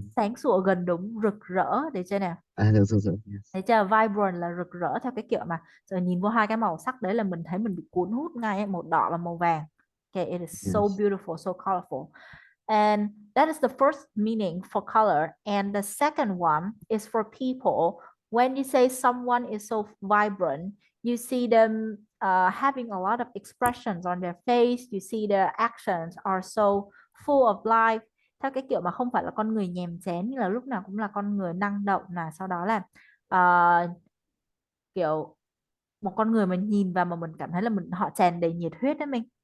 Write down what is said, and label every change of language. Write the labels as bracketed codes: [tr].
[vi] Sáng sủa, gần đúng, rực rỡ, để chơi nào. Được, [en] yes, [vi] Thấy chưa? Vibrant là rực rỡ, theo cái kiểu mà rồi nhìn vô hai cái màu sắc đấy là mình thấy mình bị cuốn hút ngay ấy, màu đỏ và màu vàng. [en] Okay, it is so yes. beautiful, so colorful. And that is the first meaning for color. And the second one is for people. When you say someone is so vibrant, you see them having a lot of expressions on their face. You see their actions are so full of life. [vi] Theo cái kiểu mà không phải là con người nhàm chán, như là lúc nào cũng là con người năng động, là sau đó là ờ, kiểu một con người mà nhìn vào mà mình cảm thấy là họ tràn đầy nhiệt huyết đó mình.